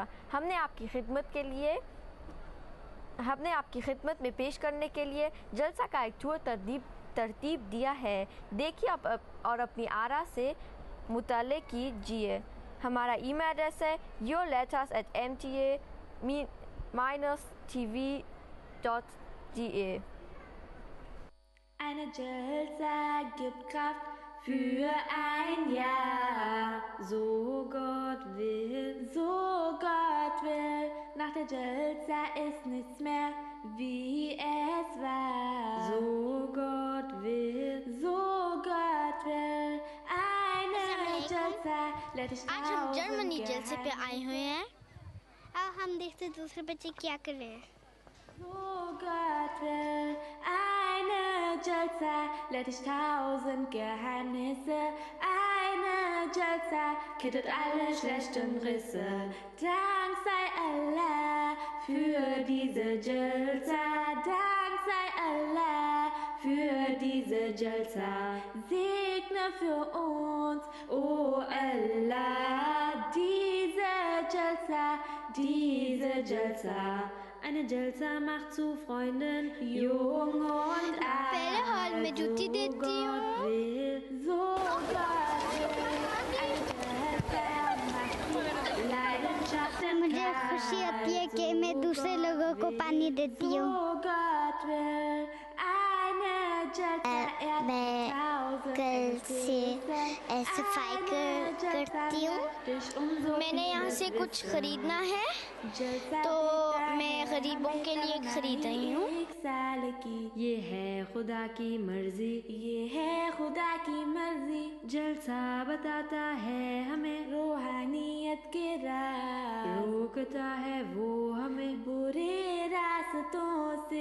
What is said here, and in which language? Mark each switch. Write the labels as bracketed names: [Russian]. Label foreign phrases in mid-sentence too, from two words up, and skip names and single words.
[Urdu] ہم نے آپ کی خدمت میں پیش کرنے کے لیے جلسہ کا ایک ٹور ترتیب دیا ہے. دیکھیے اور اپنی آراء سے مطالعہ کیجیے. ہمارا ای میل ایڈریس ہے yourletters@mta-tv.ga. [German] Eine Jalsa gibt Kraft für ein Jahr. So Gott will, nach der Jalsa ist nichts mehr, wie es war. So Gott will, eine Jalsa, let ich [Urdu] آج ہم جرمنی جلسے پہ آئے ہوئے ہیں. اب ہم دیکھتے دوسرے بچے کیا کر رہے ہیں. [German] So Gott will, eine Jalsa, let ich 1000 Geheimnisse. Eine Jalsa, kittet alle schlechten Risse. Dank sei Allah für diese Jalsa. Dank sei Allah für diese Jalsa. Segne für uns, oh Allah, diese Jalsa. Eine Jalsa macht zu Freunden, jung und alt. [Urdu] پہلے ہال میں جوتی دیتی ہوں. [German] So Gott will, eine Jalsa macht die Leidenschaften [Urdu] مجھے خوشی ہوتی ہے کہ میں دوسرے لوگوں کو پانی دیتی ہوں. [German] So Gott will, eine Jalsa [Urdu] میں کل سے صفائی کرتی ہوں. میں نے یہاں سے کچھ خریدنا ہے تو میں غریبوں کے لیے خرید رہی ہوں. یہ ہے خدا کی مرضی، جلسہ بتاتا ہے ہمیں روحانیت کے راہ، روکتا ہے وہ ہمیں برے راستوں سے.